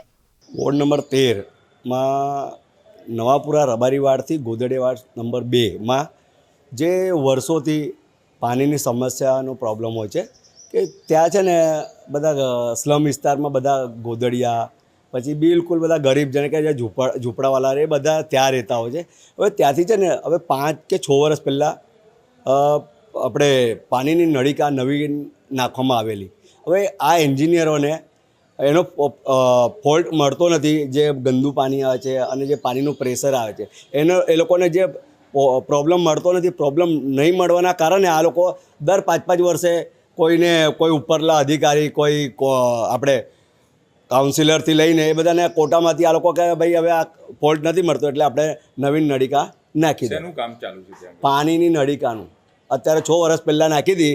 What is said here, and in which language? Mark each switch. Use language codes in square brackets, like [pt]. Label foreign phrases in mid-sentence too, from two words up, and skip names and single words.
[gu] વોર્ડ નંબર 13 માં નવાપુરા રબારીવાડ થી ગોદડેવાડ નંબર 2 માં જે વર્ષો પાણી સમસ્યા પ્રોબ્લેમ હો કે ત્યાં છે ને બધા સ્લમ વિસ્તાર માં બધા ગોદડિયા પછી બિલકુલ બધા ગરીબ જને કે ઝૂંપડાવાળા રે બધા ત્યાં રહેતા હો હવે ત્યાંથી છે ને હવે 5 કે 6 વર્ષ પહેલા આપણે પાણીની નળિકા નવી નાખવામાં આવેલી। હવે આ એન્જિનિયરોને એનો ફોલ્ટ મળતો નથી, જે ગંદુ પાણી આવે છે અને જે પાણીનું પ્રેશર આવે છે એનો એ લોકોને જે પ્રોબ્લેમ મળતો નથી, પ્રોબ્લેમ નહીં મળવાના કારણે આ લોકો દર 5-5 વર્ષે કોઈ ઉપરલા અધિકારી કોઈ આપણે કાઉન્સિલરથી લઈને એ બધાને કોટામાંથી આ લોકો કહે ભાઈ હવે આ ફોલ્ટ નથી મળતો એટલે આપણે નવીન નળિકા નાખી દો। શેનું કામ ચાલુ છે? પાણીની નળિકાનું અત્યારે 6 વર્ષ પહેલા નાખી દી।